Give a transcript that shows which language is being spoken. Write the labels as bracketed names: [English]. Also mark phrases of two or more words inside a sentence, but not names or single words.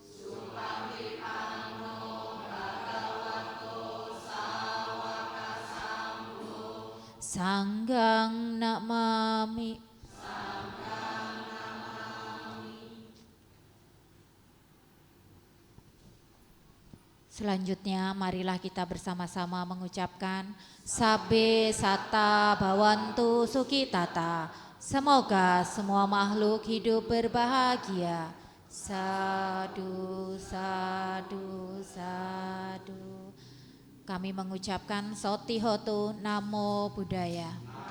[Pali] Sanggang namami. [Indonesian] Selanjutnya marilah kita bersama-sama mengucapkan [Pali] Sabe Sata Bhawantu Sukitata. [Indonesian] Semoga semua makhluk hidup berbahagia. [Pali] Sadu, sadu, sadu. [Indonesian] Kami mengucapkan [Pali] Sotihotu Namo Buddhaya.